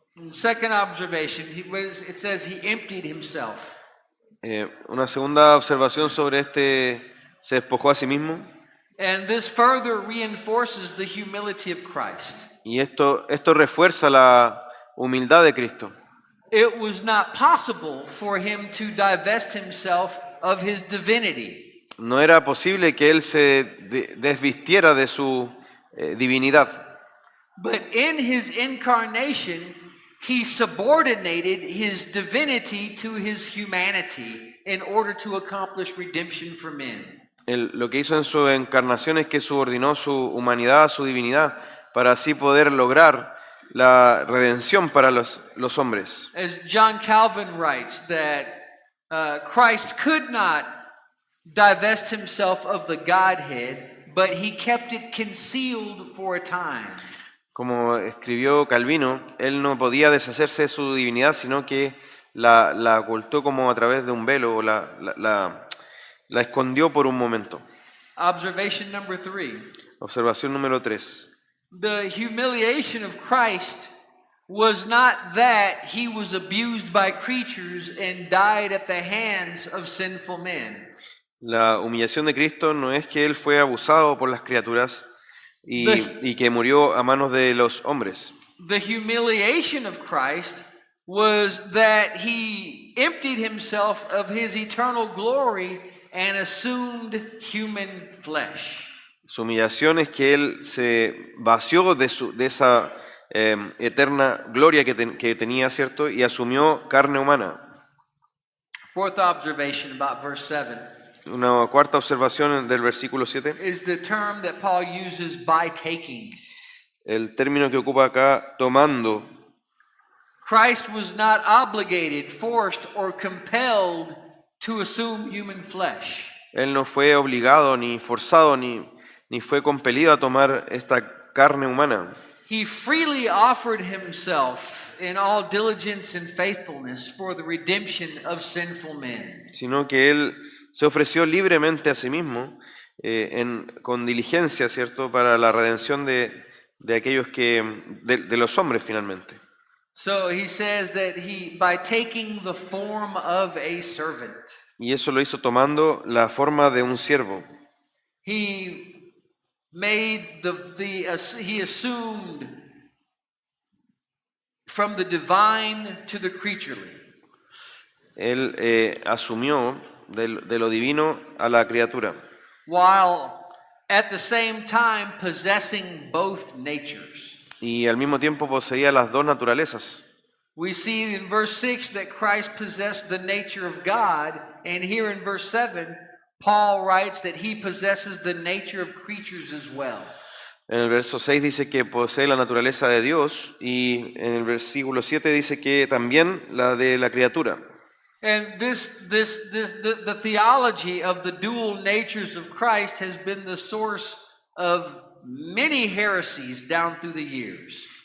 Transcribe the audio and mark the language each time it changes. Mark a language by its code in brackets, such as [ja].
[en] Second observation, it says he emptied himself. [es] Una segunda observación sobre se despojó a sí mismo. [en] And this further reinforces the humility of Christ. [es] Y esto refuerza la humildad de Cristo. [en] It was not possible for him to divest himself of his divinity. [es] No era posible que él se desvistiera de su divinidad. [en] But in his incarnation, he subordinated his divinity to his humanity in order to accomplish redemption for men. [es] Lo que hizo en su encarnación es que subordinó su humanidad a su divinidad para así poder lograr la redención para los hombres. [en] As John Calvin writes, that Christ could not divest himself of the Godhead, but he kept it concealed for a time. [es] Como escribió Calvino, él no podía deshacerse de su divinidad, sino que la ocultó como a través de un velo, o la escondió por un momento. [en] Observation number 3. [es] Observación número 3. [en] The humiliation of Christ was not that he was abused by creatures and died at the hands of sinful men. [es] La humillación de Cristo no es que él fue abusado por las criaturas y que murió a manos de los hombres. [en] The humiliation of Christ was that he emptied himself of his eternal glory and assumed human flesh. [es] Su humillación es que él se vació de esa eterna gloria que tenía, ¿cierto? Y asumió carne humana. [en] Fourth observation about verse 7 [es] Una cuarta observación del versículo 7. [en] is the term that Paul uses, by taking. [es] El término que ocupa acá, tomando. [en] Christ was not obligated, forced, or compelled to assume human flesh. [es] Él no fue obligado, ni forzado, ni fue compelido a tomar esta carne humana. [en] He freely offered himself in all diligence and faithfulness for the redemption of sinful men. [es] Sino que él se ofreció libremente a sí mismo, con diligencia, ¿cierto?, para la redención de aquellos de los hombres finalmente. [en] So he says that by taking the form of a servant, [es] Y eso lo hizo tomando la forma de un siervo. [en] he made he assumed from the divine to the creaturely. [es] Él asumió de lo divino a la criatura, [en] while at the same time possessing both natures. [es] y al mismo tiempo poseía las dos naturalezas. [en] We see in verse 6 that Christ possessed the nature of God, and here in verse 7, Paul writes that he possesses the nature of creatures as well. [es] En el verso 6 dice que posee la naturaleza de Dios, y en el versículo 7 dice que también la de la criatura. [en] And the theology of the dual natures of Christ has been the source of many heresies down through the years.